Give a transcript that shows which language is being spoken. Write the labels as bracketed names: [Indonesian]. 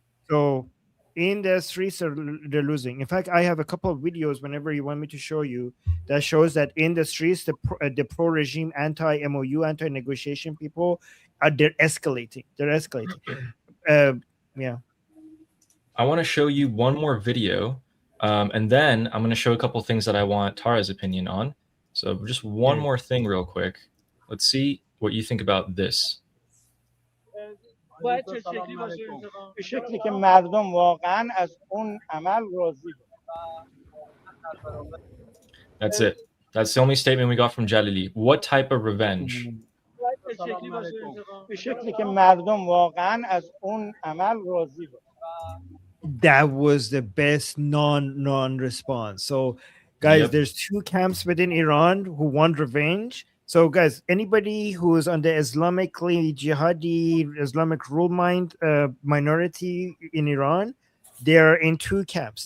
[English] So in the streets, they're losing. In fact, I have a couple of videos whenever you want me to show you that shows that in the streets, the pro-regime, anti-MOU, anti-negotiation people, they're escalating. They're escalating. Yeah. I want to show you one more video, and then I'm going to show a couple things that I want Tara's opinion on. So just one more thing real quick. Let's see what you think about this. [Persian] باید چه شکلی باشه به شکلی که مردم واقعا از اون عمل راضی [English] That's it. That's the only statement we got from Jalili. What type of revenge? [Persian] به شکلی که مردم واقعا از اون عمل راضی [English] That was the best non-response. So guys, there's two camps within Iran who want revenge. So guys, anybody who is on the Islamically jihadi, Islamic rule mind minority in Iran, they're in two camps.